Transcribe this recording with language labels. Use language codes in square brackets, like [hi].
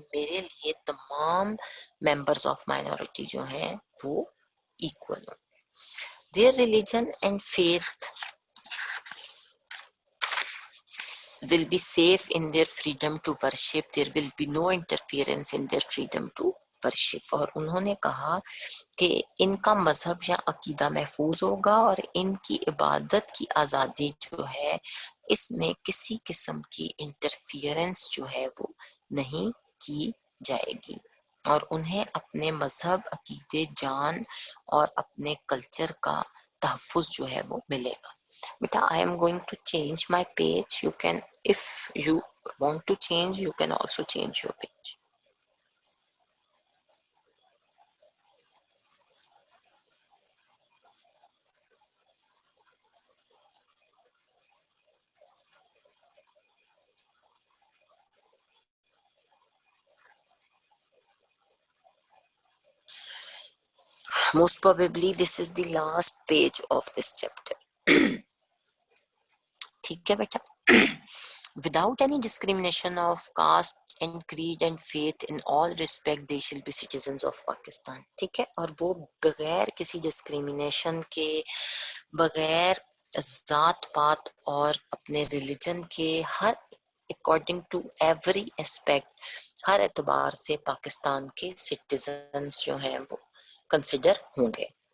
[ur] میرے لیے تمام ممبرز آف مائنورٹی جو ہیں وہ ایکول ہیں. [en] Their religion and faith will be safe in their freedom to worship. There will be no interference in their freedom to worship. [ur] اور انہوں نے کہا کہ ان کا مذہب یا عقیدہ محفوظ ہوگا اور ان کی عبادت کی آزادی جو ہے اس میں کسی قسم کی انٹرفیئرنس جو ہے وہ نہیں کی جائے گی، اور انہیں اپنے مذہب، عقیدے، جان اور اپنے کلچر کا تحفظ جو ہے وہ ملے گا. بیٹا [en] I am going to change my page. You can, if you want to change, you can also change your page. Most probably this is the last page of this chapter. [ur] ٹھیک ہے بیٹا. [en] Without any discrimination of caste and creed and faith, in all respect they shall be citizens of Pakistan. [ur] ٹھیک ہے. اور وہ بغیر کسی discrimination کے، بغیر ذات پات اور اپنے ریلیجن کے، ہر اکارڈنگ ٹو ایوری اسپیکٹ، ہر اعتبار سے پاکستان کے سٹیزنز جو ہیں وہ کنسیڈر ہوں گے.